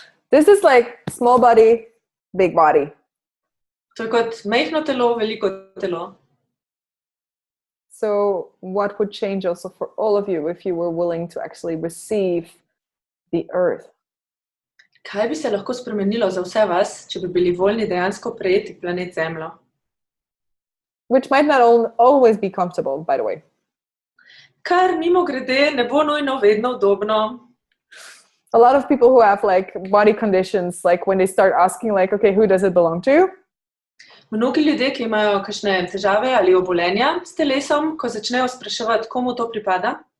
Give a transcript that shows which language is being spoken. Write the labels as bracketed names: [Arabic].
[English] This is like small body, big body. [Slovenian] To je kot majhno telo, veliko telo. [English] So what would change also for all of you if you were willing to actually receive the earth? [Slovenian] Kaj bi se lahko spremenilo za vse vas, če bi bili voljni dejansko prejeti planet Zemljo? [English] Which might not always be comfortable, by the way. [Slovenian] Kar mimogrede ne bo nujno vedno udobno. [English] A lot of people who have like body conditions, like when they start asking like, okay, who does it belong to? [Slovenian] Mnogi ljudje, ki imajo kakšne težave ali obolenja s telesom, ko začnejo spraševati, komu to pripada,